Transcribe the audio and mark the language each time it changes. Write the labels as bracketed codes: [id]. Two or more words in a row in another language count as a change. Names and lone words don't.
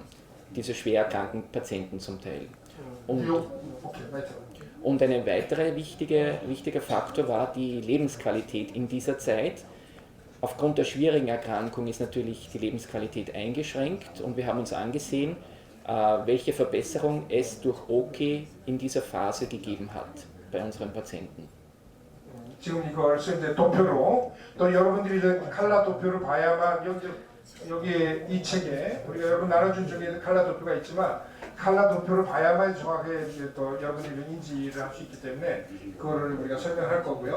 [de] Diese schwer erkrankten Patienten zum Teil. Und ein weiterer wichtiger Faktor war die Lebensqualität in dieser Zeit. Aufgrund der schwierigen Erkrankung ist natürlich die Lebensqualität eingeschränkt und wir haben uns angesehen, welche Verbesserung es durch OK in dieser Phase gegeben hat bei unseren Patienten. [ko] 지금 이걸 이제 도표로 또 여러분들이 이제 칼라 도표를 봐야만 여기 이 책에 우리가 여러분 나눠준 중에 칼라 도표가 있지만 칼라 도표를 봐야만 정확하게 이제 또 여러분들이 인지를 할 수 있기 때문에 그거를 우리가 설명할 거고요.